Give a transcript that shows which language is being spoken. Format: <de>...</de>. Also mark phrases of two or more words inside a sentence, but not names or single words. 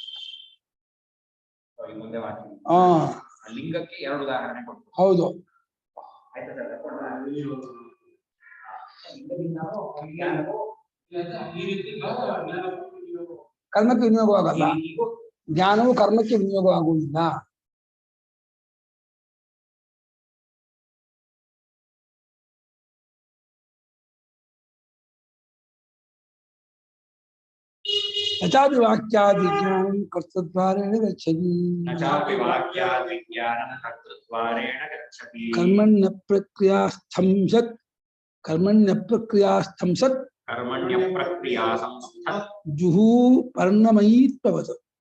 <kn>ಲಿಂಗಕ್ಕೆ ಎರಡು ಉದಾಹರಣೆ ಕೊಟ್ಟು ಹೌದು. ಕರ್ಮಕ್ಕೆ ವಿನಿಯೋಗವಾಗಲ್ಲ, ಜ್ಞಾನವು ಕರ್ಮಕ್ಕೆ ವಿನಿಯೋಗವಾಗುವುದಿಲ್ಲ.</kn> <sa>तथापि वाक्याद् विज्ञानं कर्तृद्वारेण गच्छति। कर्मण्य प्रक्रियास्थं सत् जुहू पर्णमयीत्ववत्।</sa>